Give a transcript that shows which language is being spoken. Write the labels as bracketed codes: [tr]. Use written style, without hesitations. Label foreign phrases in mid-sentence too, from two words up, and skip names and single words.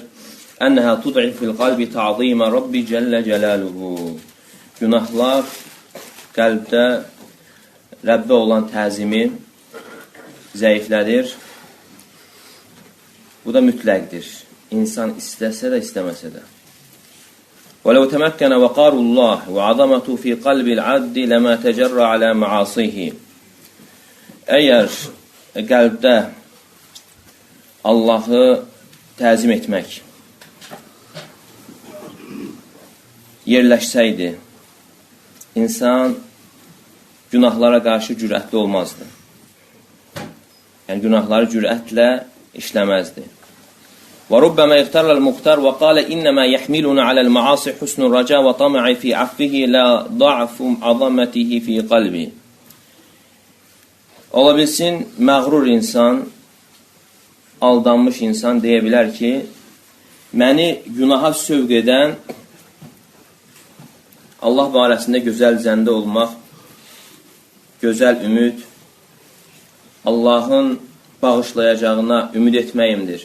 [ar] أنها تضعف في القلب تعظيم الرب جل جلاله. [az] Günahlar qəlbdə Rəbbə olan təzimi zəiflədir. Bu da mütləqdir. İnsan istəsə də, istəməsə də. [ar] وَلَوْ تَمَكَّنَ وَقَارُ اللّٰهِ وَعَظَمَةُ فِي قَلْبِ الْعَبْدِ لَمَا تَجَرَّ عَلَى مَعَاصِيهِ. [az] Əgər qəlbdə Allahı təzim etmək yerləşsəydi, insan günahlara qarşı cürətli olmazdı. Yəni, günahları cürətlə işləməzdi. [ar] وَرُبَّمَا اِغْتَرَّ الْمُخْتَرُ وَقَالَ إِنَّمَا يَحْمِلُنَا عَلَى الْمَعَاصِ حُسْنُ الرَّجَى وَطَمَعِ فِي عَفْوِهِ لَا ضَعْفُ عَظَمَتِهِ فِي قَلْبِ. [az] Ola bilsin, məğrur insan, aldanmış insan deyə bilər ki, məni günaha sövq edən Allah barəsində gözəl zəndə olmaq, gözəl ümid, Allahın bağışlayacağına ümid etməyimdir.